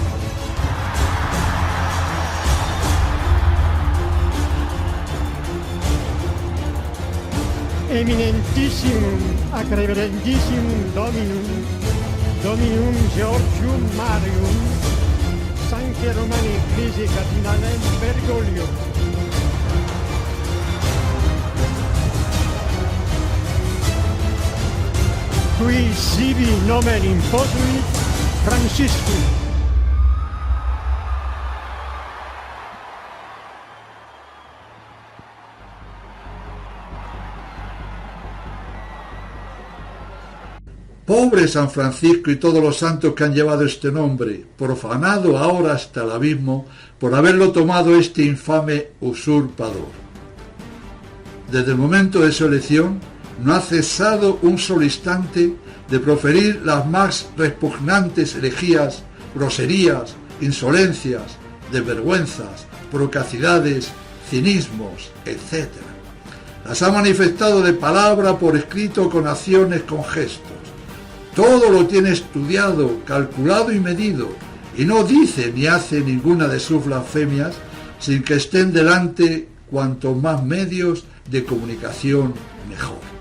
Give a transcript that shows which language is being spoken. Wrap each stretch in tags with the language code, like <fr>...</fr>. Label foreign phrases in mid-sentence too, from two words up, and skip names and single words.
<la>Eminentissimum ac reverendissimum Dominum Georgium Marium, Sancte Romani Ecclesiae Cardinalem Bergoglio. Qui sibi nomen imposuit Franciscum.</la> <es>Pobre San Francisco y todos los santos que han llevado este nombre, profanado ahora hasta el abismo por haberlo tomado este infame usurpador. Desde el momento de su elección, no ha cesado un solo instante de proferir las más repugnantes herejías, groserías, insolencias, desvergüenzas, procacidades, cinismos, etc. Las ha manifestado de palabra, por escrito, con acciones, con gestos. Todo lo tiene estudiado, calculado y medido, y no dice ni hace ninguna de sus blasfemias sin que estén delante cuantos más medios de comunicación mejor.</es>